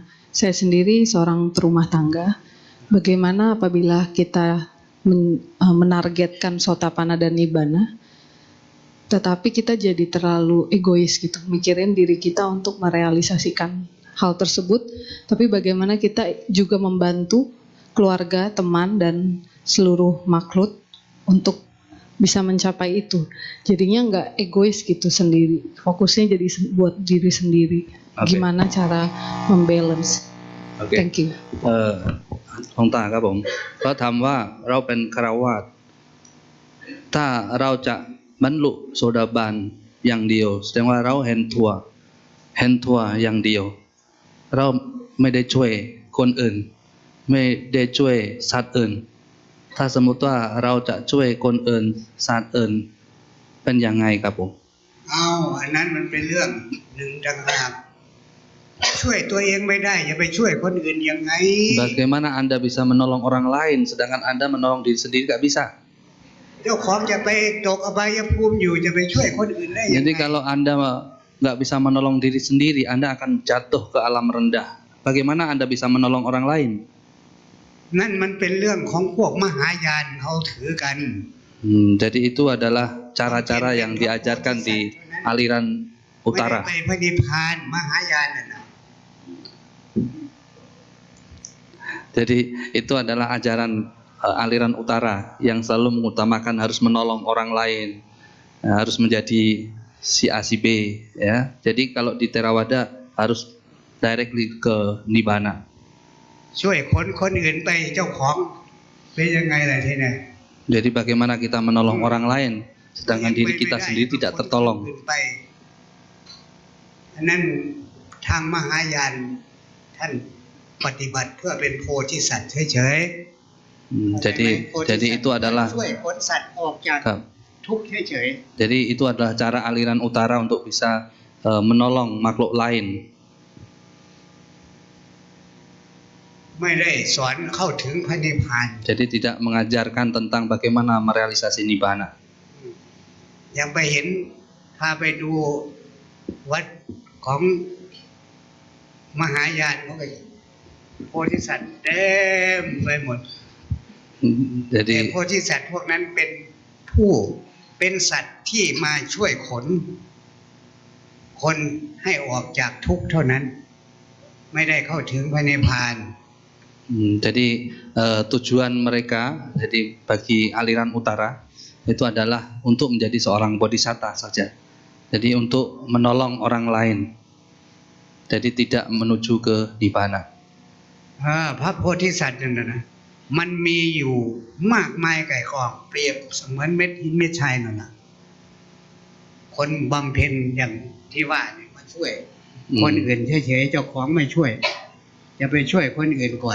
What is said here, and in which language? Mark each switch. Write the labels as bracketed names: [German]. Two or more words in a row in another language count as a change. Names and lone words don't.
[Indonesian] Saya sendiri seorang terumah tangga. Bagaimana apabila kita menargetkan Sotapanna dan Nibbana, tetapi kita jadi terlalu egois gitu, mikirin diri kita untuk merealisasikan hal tersebut, tapi bagaimana kita juga membantu keluarga, teman, dan seluruh makhluk untuk bisa mencapai itu. Jadinya nggak egois gitu sendiri, fokusnya jadi buat diri sendiri. Okay. Gimana cara membalance? Okay. [English] Thank you. [Thai] หลวงตาครับผมเขาถามว่าเราเป็นฆราวาสถ้าเราจะบรรลุโสดาบันอย่างเดียวแสดงว่าเราเห็นทั่วอย่างเดียวเราไม่ได้ช่วยคนอื่นไม่ได้ช่วยสัตว์อื่นถ้าสมมุติว่าเราจะช่วยคนอื่นสัตว์อื่นเป็นยังไงครับผม อันนั้นมันเป็นเรื่องหนึ่งต่างหากช่วยตัวเองไม่ได้จะไปช่วยคนอื่นยังไง [Indonesian] Bagaimana Anda bisa menolong orang lain sedangkan Anda menolong diri sendiri nggak bisa? [Thai] เจ้าของจะไปตกอบายภูมิอยู่จะไปช่วยคนอื่นได้ยังไง [Indonesian] Jadi kalau Anda nggak bisa menolong diri sendiri, Anda akan jatuh ke alam rendah. Bagaimana Anda bisa menolong orang lain? [Thai] นั่นมันเป็นเรื่องของพวกมหายานเขาถือกัน [Indonesian] Jadi itu adalah cara-cara yang diajarkan di aliran [Thai] ไม่ได้ [Indonesian] utara. [Thai] ไปพระนิพพานมหายานนั่นนะ [Indonesian] Jadi itu adalah ajaran aliran utara yang selalu mengutamakan harus menolong orang lain, harus menjadi si A si B, ya. Jadi kalau di Theravada harus directly ke Nibbana. [Thai] ช่วยคนอื่นไปเจ้าของเป็นยังไงล่ะทีนี้ [Indonesian] Jadi bagaimana kita menolong orang lain sedangkan diri kita sendiri tidak tertolong. [Thai] อันนั้นทางมหายานท่านปฏิบัติเพื่อเป็นโพธิสัตว์เฉยๆ [Indonesian] Jadi itu adalah [Thai] ช่วยพ้นสัตว์ออกจาก ครับ ทุกข์เฉย [Indonesian] Jadi itu adalah cara aliran utara untuk bisa menolong makhluk lain. [Thai] ๆไม่ได้สอนเข้าถึงพระนิพพาน [Indonesian] Jadi tidak mengajarkan tentang bagaimana merealisasi nibbana. [Thai] ยังไปเห็นพาไปดูวัดของมหายานเขาไปโพธิสัตว์เต็มไปหมด แต่ [Indonesian] Jadi [Thai] โพธิสัตว์พวกนั้นเป็นสัตว์ที่มาช่วยคนให้ออกจากทุกข์เท่านั้น ไม่ได้เข้าถึงพระนิพพาน [Indonesian] jadi tujuan mereka jadi bagi aliran utara itu adalah untuk menjadi seorang bodhisatta saja. Jadi untuk menolong orang lain. Jadi tidak menuju ke nibbana. [Thai] พระโพธิสัตว์นั่นนะมันมีอยู่มากมายไก่กองเปรียบเสมือนเม็ดหินเม็ดทรายนั่นนะคนบำเพ็ญอย่างที่ว่าเนี่ยมาช่วยคนอื่นเฉยๆเจ้าของไม่ช่วยจะไปช่วยคนอื่นก่อน